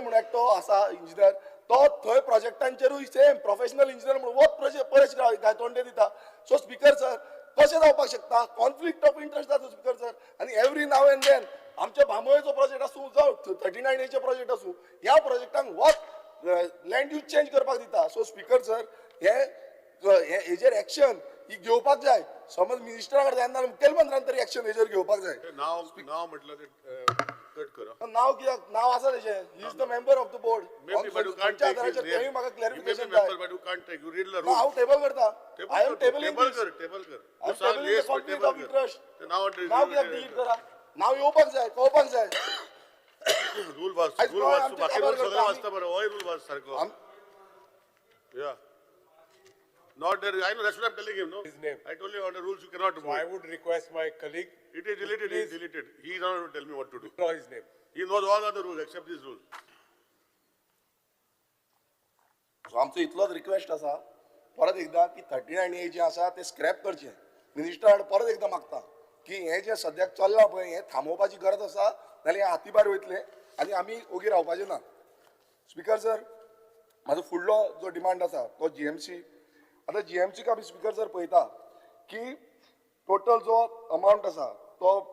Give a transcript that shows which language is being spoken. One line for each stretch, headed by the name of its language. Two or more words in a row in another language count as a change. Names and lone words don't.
Konkani: म्हणून एकटो आसा इंजिनियर तो थंय प्रोजेक्टांचेरूय
English: same professional engineer
Konkani: म्हणून वोच परेश गायतोंडे दिता
English: so Speaker sir
Konkani: कशें जावपाक शकता
English: conflict of interest
Konkani: जाता
English: Speaker sir
Konkani: आनी
English: every now and then
Konkani: आमच्या बांबोळेचो प्रोजेक्ट आसूं जावं 39A प्रोजेक्ट आसूं ह्या प्रोजेक्टांक
English: which land use change
Konkani: करपाक दिता
English: so Speaker sir
Konkani: हेजेर एक्शन ही घेवपाक जाय समज मिनिस्टरा कडेन जायना मुखेलमंत्र्यान तरी एक्शन हेजेर घेवपाक जाय नाव म्हटलं ते कट करा नाव कित्याक नाव आसा तेजें
English: he is the member of the board Maybe, but you can't take his name.
Konkani: तेंय म्हाका
English: You may be क्लॅरिफिकेशन member,
Konkani: जाय
English: but you can't take. You read the
Konkani: हांव
English: rules. टेबल करता I am tabling
Konkani: Table कर, table कर.
English: I am
Konkani: तू सांग
English: टेबलिंग yes, but कॉन्फ्लिक्ट table ऑफ
Konkani: कर.
English: इंट्रस्ट
Konkani: ते नाव नाव कित्याक डिलीट करा नाव येवपाक जाय कळपाक जाय रूल वाच आयज रूल गोंय वाच आमचें बाकी काबार रूल सगळे करता वाचता बरं होय रूल वाच सारको या
English: not there I know that's what I'm telling him no His name. I told you under rules you cannot So I would request my colleague it is deleted he is deleted he is not going to tell me what to do draw his name. he knows all other rules except this rule
Konkani: सो आमचो इतलोच रिक्वेस्ट आसा परत एकदा की 39A जे आसा ते स्क्रॅप करचे मिनिस्टर परत एकदा मागता की हे जे सद्याक चल्लां पळय हे थांबोवपाची गरज आसा नाल्यार हे हातीभार वयतले आनी आमी ओगी रावपाचे ना
English: Speaker sir
Konkani: म्हाजो फुडलो जो डिमांड आसा तो GMC आतां GMCक आमी
English: Speaker sir
Konkani: पळयता की टोटल जो अमावंट आसा तो